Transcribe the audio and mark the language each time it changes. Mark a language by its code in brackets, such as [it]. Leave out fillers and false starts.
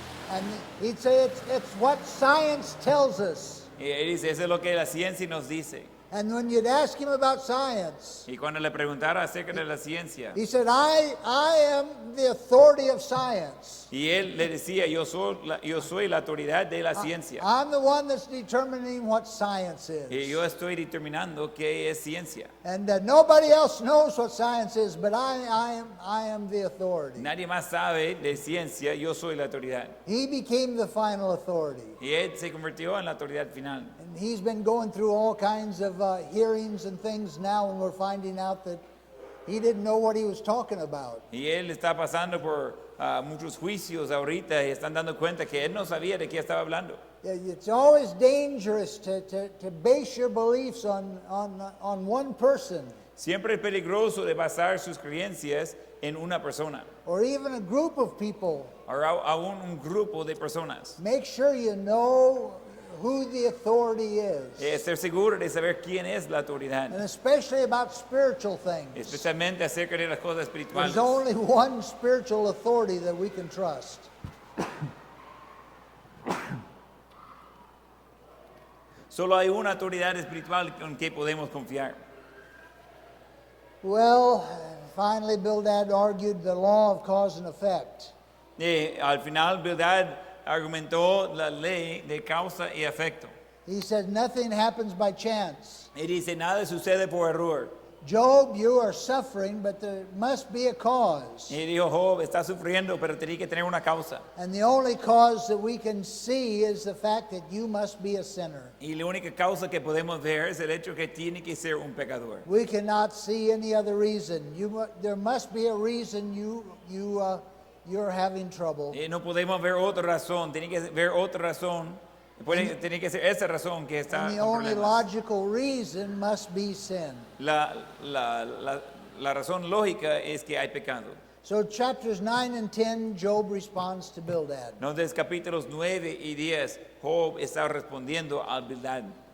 [en] And he'd say it's what science tells us. [es] Y él dice, eso es lo que la ciencia nos dice. [en] And when you'd ask him about science, [es] Y cuando le preguntara acerca de la ciencia, [en] he said, I am the authority of science. [es] y él le decía, yo soy la autoridad de la ciencia. [en] I'm the one that's determining what science [es] Y [en] is. [es] yo estoy determinando qué es ciencia. [en] And nobody else knows what science is, but I am the authority. [es] Nadie más sabe de ciencia, yo soy la autoridad. [en] He became the final authority. [es] Y él se convirtió en la autoridad final. [en] And he's been going through all kinds of hearings and things now, and we're finding out that he didn't know what he was talking about. [es] Y él está pasando por muchos juicios ahorita y están dando cuenta que él no sabía de qué estaba hablando. [en] It's always dangerous to base your beliefs on one person [es] Siempre es peligroso de basar sus creencias en una persona [en] or even a group of people. [es] o aún un grupo de personas. [en] Make sure you know who the authority is, [es] Estar seguro de saber quién es la autoridad, [en] and especially about spiritual things. [es] especialmente acerca de las cosas espirituales. [en] There's only one spiritual authority that we can trust. [es] Solo hay una autoridad espiritual con que podemos confiar. [en] Well, finally, Bildad argued the law of cause and effect. [es] Al final, Bildad argumentó la ley de causa y efecto. [en] He said nothing happens by chance. [es] Y dice, nada sucede por error. [en] Job, you are suffering, but there must be a cause. [es] Y dijo, Job, está sufriendo, pero tiene que tener una causa. [en] And the only cause that we can see is the fact that you must be a sinner. [es] Y la única causa que podemos ver es el hecho que tiene que ser un pecador. [en] We cannot see any other reason. There must be a reason you're having trouble. [es] Y no podemos ver otra razón, tiene que ver otra razón. Tiene que ser esa razón que está [en] And the [es] con [en] only [es] problemas. [en] logical reason must be sin. [es] La razón lógica es que hay pecado. [en] So chapters 9 and 10, Job responds to Bildad. [es] Entonces, capítulos 9 y 10, Job está respondiendo al Bildad.